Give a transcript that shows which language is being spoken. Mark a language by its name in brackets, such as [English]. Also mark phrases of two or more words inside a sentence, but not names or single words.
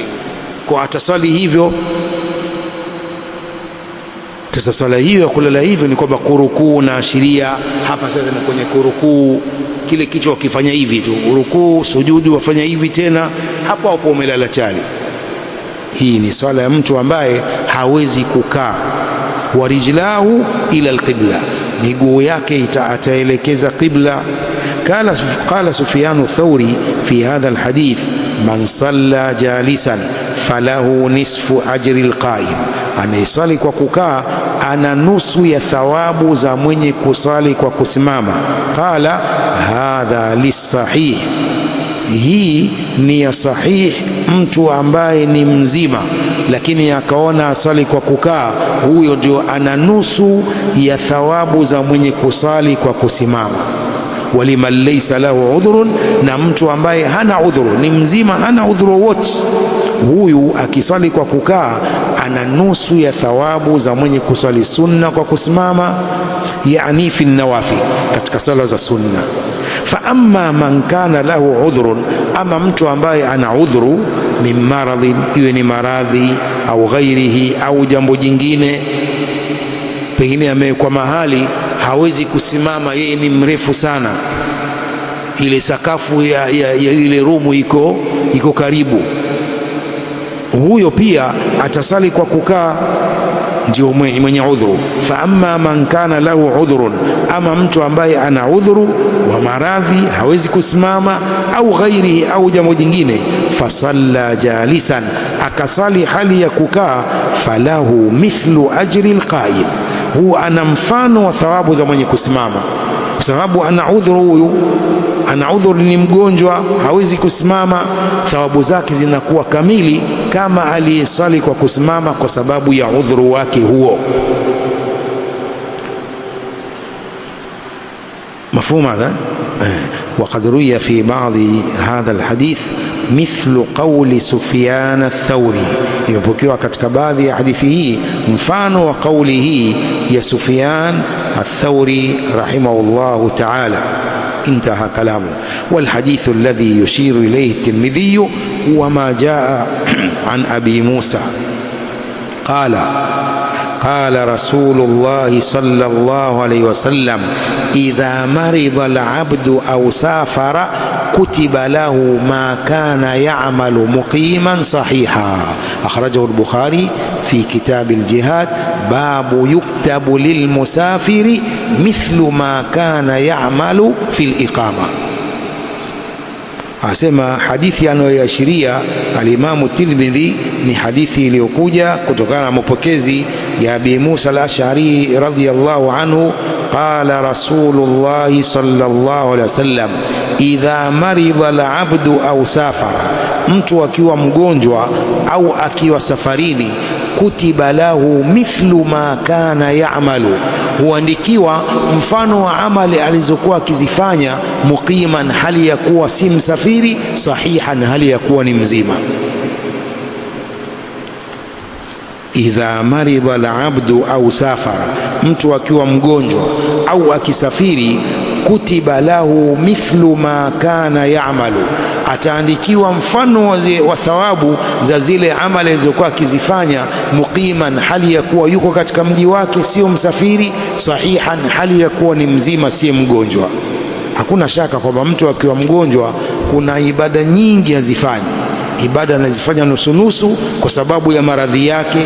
[Swahili] Kwa atasali hivyo, sala hiyo ya kulala hivyo ni kwamba kurukuu na ashiria hapa sasa ni kwenye kurukuu, kile kichwa kifanya hivi tu, kurukuu, sujudu wafanya hivi tena, hapo hapo umelala chali. Hii ni swala ya mtu ambaye hawezi kukaa. [Arabic] ورجلاه إلى القبلة, [Swahili] miguu yake ataelekeza qibla. [Arabic] قال سفيان الثوري في هذا الحديث من صلى جالسا فله نصف أجر القائم, [Swahili] anayesali kwa kukaa ana nusu ya thawabu za mwenye kusali kwa kusimama. [Arabic] قال هذا للصحيح, [Swahili] hii ni ya sahih. Mtu ambaye ni mzima lakini akaona asali kwa kukaa, huyo ndio ana nusu ya thawabu za mwenye kusali kwa kusimama. [Arabic] ولمن ليس له عذر, [Swahili] na mtu ambaye hana udhuru, ni mzima hana udhuru wote, huyu akisali kwa kukaa ana nusu ya thawabu za mwenye kusali sunna kwa kusimama, yani [Arabic] في النوافل, [Swahili] katika sala za sunna. [Arabic] فأما من كان له عذر, [Swahili] ama mtu ambaye ana udhuru, [Arabic] من مرض, [Swahili] iwe ni maradhi au ghairihi, au jambo jingine, pengine amekuwa mahali hawezi kusimama, yeye ni mrefu sana, ile sakafu ya ile rumu iko karibu, huyo pia atasali kwa kukaa, ndio mwenye udhuru. [Arabic] فأما من كان له عذر, [Swahili] ama mtu ambaye ana udhuru wa maradhi hawezi kusimama, au ghairihi, au jambo jingine, [Arabic] فصلى جالسا, [Swahili] akasali hali ya kukaa, [Arabic] فله مثل أجر القائم, [Swahili] huwa ana mfano wa thawabu za mwenye kusimama, kwa sababu ana udhuru. Huyu ana udhuru, ni mgonjwa, hawezi kusimama, thawabu zake zinakuwa kamili kama aliyesali kwa kusimama kwa sababu ya udhuru wake huo. [Arabic] مفهوم هذا? وقد روي في بعض هذا الحديث مثل قول سفيان الثوري, [Swahili] imepokewa katika baadhi ya hadithi hii mfano wa kauli hii ya Sufyan ath-Thawri [Arabic] رحمه الله تعالى. انتهى كلامه. والحديث الذي يشير إليه الترمذي هو ما جاء عن أبي موسى قال رسول الله صلى الله عليه وسلم إذا مرض العبد أو سافر كتب له ما كان يعمل مقيما صحيحا. أخرجه البخاري في كتاب الجهاد، باب يكتب للمسافر مثل ما كان يعمل في الإقامة. [Swahili] Asema hadithi anayoashiria alimamu Tirmidhi ni hadithi iliyokuja kutokana na mapokezi ya Abi Musa [Arabic] الأشعري رضي الله عنه قال رسول الله صلى الله عليه وسلم إذا مرض العبد أو سافر, [Swahili] mtu akiwa mgonjwa au akiwa safarini, [Arabic] كتب له مثل ما كان يعمل, [Swahili] huandikiwa mfano wa amali alizokuwa akizifanya, muqiman, hali ya kuwa si msafiri, sahihan, hali ya kuwa ni mzima. [Arabic] إذا مرض العبد أو سافر, [Swahili] mtu akiwa mgonjwa au akisafiri, [Arabic] كتب له مثل ما كان يعمل, [Swahili] ataandikiwa mfano wa thawabu za zile amali alizokuwa akizifanya, muqiman, hali ya kuwa yuko katika mji wake, sio msafiri, sahihan, hali ya kuwa ni mzima, si mgonjwa. Hakuna shaka kwamba mtu akiwa mgonjwa kuna ibada nyingi hazifanyi, ibada anazifanya nusu kwa sababu ya maradhi yake.